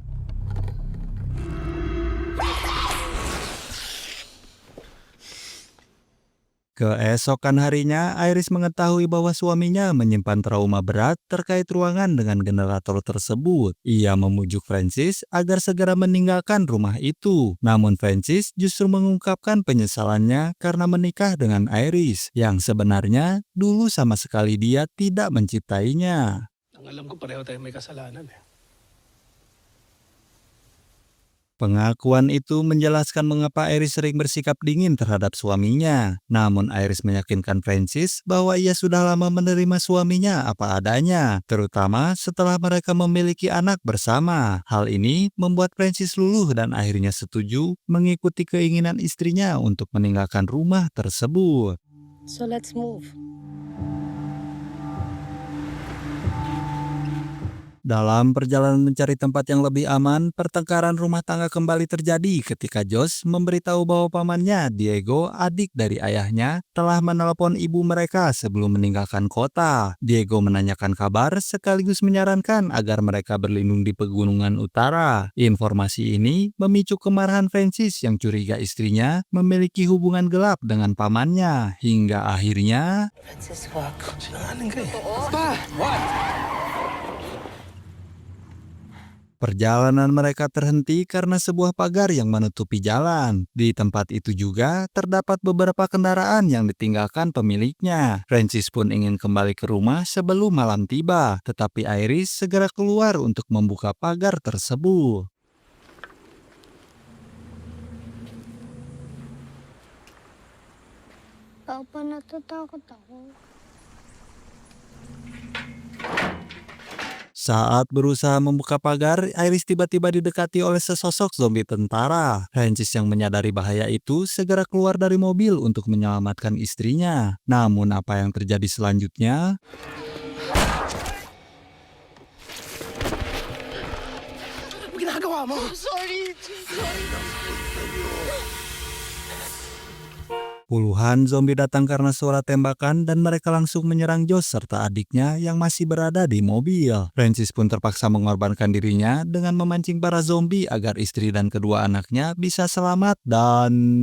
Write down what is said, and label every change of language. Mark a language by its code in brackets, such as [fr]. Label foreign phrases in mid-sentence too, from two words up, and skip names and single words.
[id] Keesokan harinya, Iris mengetahui bahwa suaminya menyimpan trauma berat terkait ruangan dengan generator tersebut. Ia memujuk Francis agar segera meninggalkan rumah itu. Namun Francis justru mengungkapkan penyesalannya karena menikah dengan Iris, yang sebenarnya dulu sama sekali dia tidak mencintainya. [tl] Ang alam ko pareho tayo may kasalanan eh. [id] Pengakuan itu menjelaskan mengapa Iris sering bersikap dingin terhadap suaminya. Namun Iris meyakinkan Francis bahwa ia sudah lama menerima suaminya apa adanya, terutama setelah mereka memiliki anak bersama. Hal ini membuat Francis luluh dan akhirnya setuju mengikuti keinginan istrinya untuk meninggalkan rumah tersebut. [en] So let's move. [id] Dalam perjalanan mencari tempat yang lebih aman, pertengkaran rumah tangga kembali terjadi ketika Josh memberitahu bahwa pamannya, Diego, adik dari ayahnya, telah menelepon ibu mereka sebelum meninggalkan kota. Diego menanyakan kabar sekaligus menyarankan agar mereka berlindung di pegunungan utara. Informasi ini memicu kemarahan Francis yang curiga istrinya memiliki hubungan gelap dengan pamannya, hingga akhirnya [tl] Francis, wag. Sinungaling ka eh. [id] perjalanan mereka terhenti karena sebuah pagar yang menutupi jalan. Di tempat itu juga terdapat beberapa kendaraan yang ditinggalkan pemiliknya. Francis pun ingin kembali ke rumah sebelum malam tiba, tetapi Iris segera keluar untuk membuka pagar tersebut. [tl] Papa, natatakot ako. [id] Saat berusaha membuka pagar, Iris tiba-tiba didekati oleh sesosok zombie tentara. Francis yang menyadari bahaya itu segera keluar dari mobil untuk menyelamatkan istrinya. Namun apa yang terjadi selanjutnya? [tl] Ano ginagawa mo? [id] Puluhan zombie datang karena suara tembakan dan mereka langsung menyerang Josh serta adiknya yang masih berada di mobil. Francis pun terpaksa mengorbankan dirinya dengan memancing para zombie agar istri dan kedua anaknya bisa selamat dan...